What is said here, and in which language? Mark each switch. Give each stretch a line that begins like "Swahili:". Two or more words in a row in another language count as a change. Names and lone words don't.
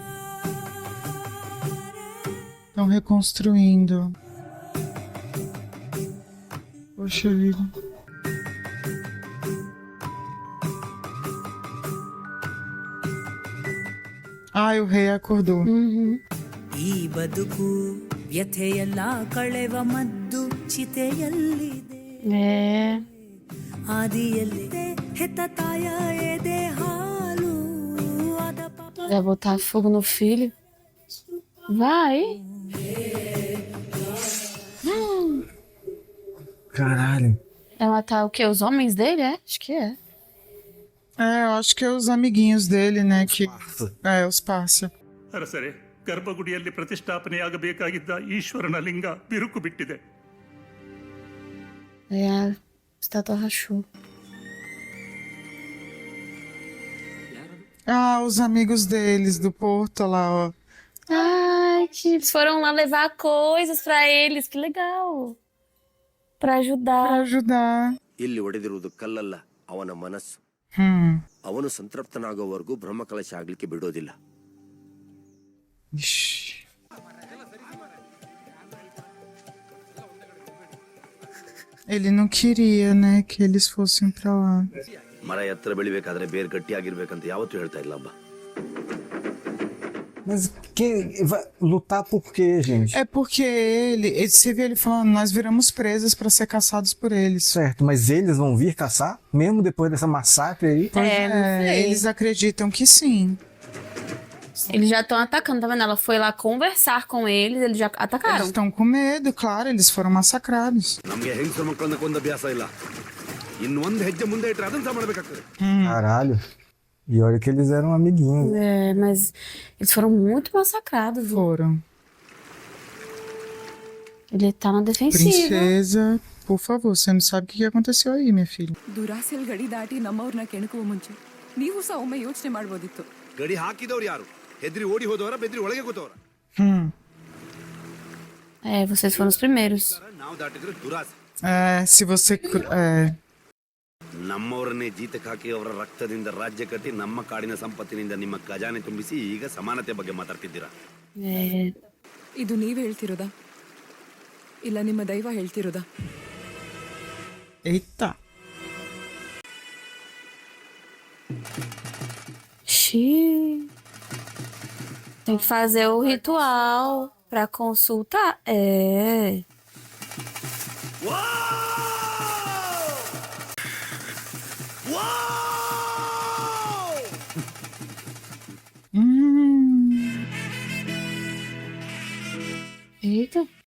Portuguese: Estão reconstruindo. Poxa vida. Ai, o rei acordou. Uhum.
Kannada: ಈ ಬದುಕು ವ್ಯಥೆಯಲ್ಲ ಕಳೆವ ಮದ್ದು ಚಿತೆಯಲ್ಲಿದೆ
Portuguese: É.
Kannada: ಆದಿಯಲ್ಲಿದೆ ಹೆತ್ತ ತಾಯ ಎದೆ ಹಾಲು ಅದ ಪಾಪ
Portuguese: Vai botar fogo no filho? Vai. Caralho. Vai matar o quê? Os homens dele, é? Acho que é. Eu acho que é os amiguinhos dele, né? Os parça.
Kannada: ಅರಸರೇ ಗರ್ಭಗುಡಿಯಲ್ಲಿ ಪ್ರತಿಷ್ಠಾಪನೆಯಾಗಬೇಕಾಗಿದ್ದ ಈಶ್ವರನ ಲಿಂಗ ಬಿರುಕು ಬಿಟ್ಟಿದೆ.
Portuguese: É, a estátua rachou. Os amigos deles do Porto lá, ó. Ai, que eles foram lá levar coisas pra eles, que legal. Pra ajudar. Pra ajudar.
Kannada: ಇಲ್ಲಿ ಹೊಡೆದಿರುವುದು ಕಲ್ಲಲ್ಲ ಅವನ ಮನಸ್ಸು. ಅವನು ಸಂತೃಪ್ತನಾಗೋವರೆಗೂ ಬ್ರಹ್ಮಕಲಶ ಆಗ್ಲಿಕ್ಕೆ ಬಿಡೋದಿಲ್ಲ.
Portuguese: Ixi. Ele não queria, né, que eles fossem pra lá.
Kannada: ಮರ ಎತ್ತರ ಬೆಳಿಬೇಕಾದ್ರೆ ಬೇರೆ ಗಟ್ಟಿಯಾಗಿರ್ಬೇಕಂತ ಯಾವತ್ತೂ ಹೇಳ್ತಾ ಇಲ್ಲ ಅಬ್ಬ.
Portuguese: Mas vai lutar por quê, gente? É porque você vê ele falando, nós viramos presas pra ser caçados por eles. Certo, mas eles vão vir caçar? Mesmo depois dessa massacre aí? Pois não sei. eles acreditam que sim. Eles já estão atacando, tá vendo? Ela foi lá conversar com eles já Eles atacaram. estão com medo, claro, eles foram massacrados.
Kannada: ನಮ್ಗೆ ಹೆಂಗಸರ ಮಕ್ಕಳನ್ನ ಕೊಂದ ಅಭ್ಯಾಸ ಇಲ್ಲ. ಇನ್ನು ಒಂದು ಹೆಜ್ಜೆ ಮುಂದೆ ಇಟ್ಟರೆ ಅದನ್ನ ಸಹ ಮಾಡಬೇಕಾಗ್ತದೆ.
Portuguese: Caralho. E olha que eles eram amiguinhos. É, mas eles foram muito massacrados. Viu? Foram. Ele tá na defensiva. Princesa, por favor, você não sabe o que aconteceu aí, minha filha.
Kannada: ದುರಾಸೆಲ್ ಗಡಿ ದಾಟಿ ನಮ್ಮವ್ರನ್ನ ಕೆಣಕುವ ಮುಂಚೆ ನೀವು ಸಹ ಒಮ್ಮೆ ಯೋಚನೆ ಮಾಡ್ಬೋದಿತ್ತು. ಗಡಿ ಹಾಕಿದವ್ರು ಯಾರು? ಹೆದ್ರಿ ಓಡಿ ಹೋದವರ ಬೆದ್ರಿ ಒಳಗೆ ಕೂತವರ?
Portuguese: É, vocês foram os primeiros.
Kannada: ನಾವು ದಾಟಿದ್ರೆ ದುರಾಸೆ.
Portuguese: Se você.
Kannada: ನಮ್ಮವರನ್ನೇ ಜೀತಕ್ಕೆ ಹಾಕಿ ಅವರ ರಕ್ತದಿಂದ ರಾಜ್ಯ ಕಟ್ಟಿ ನಮ್ಮ ಕಾಡಿನ ಸಂಪತ್ತಿನಿಂದ ನಿಮ್ಮ ಖಜಾನೆ ತುಂಬಿಸಿ ಈಗ ಸಮಾನತೆ ಬಗ್ಗೆ ಮಾತಾಡ್ತಿದ್ದೀರಾ?
Portuguese: É.
Kannada: ಇದು ನೀವ್ ಹೇಳ್ತಿರೋದಾ ಇಲ್ಲ ನಿಮ್ಮ ದೈವ ಹೇಳ್ತಿರೋದಾ?
Portuguese: Eita. Xiii. Tem que fazer o ritual pra consultar. É. Eita.